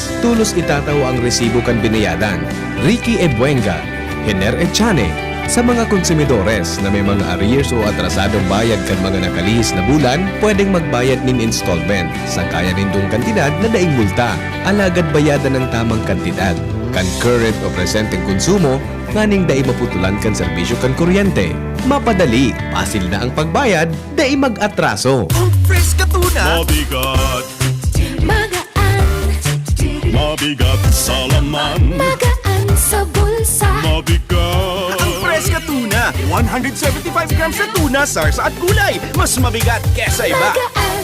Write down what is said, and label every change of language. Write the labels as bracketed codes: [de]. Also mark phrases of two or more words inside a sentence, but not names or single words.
[bik] Tulos itataw ang resibo kan binayadan. Ricky Ebuenga, Hener Echane, sa mga konsumidores na may mga arrears o atrasadong bayad kan mga nakalihis na bulan, pwedeng magbayad nin installment sa kaya nindong kantidad na daing multa. Alagad bayadan ng tamang kantidad. Kan current o presenteng konsumo, nganing dai maputulan kan serbisyo kan kuryente. Mapadali, pasil na ang pagbayad, dai mag-atraso. [tl] Fresh ka tuna. Mabigat. Magaan. Mabigat sa laman. Magaan sa bulsa. Mabigat. Ang fresh ka tuna. 175 grams na tuna, sarsa at gulay. Mas mabigat kesa iba. Magaan.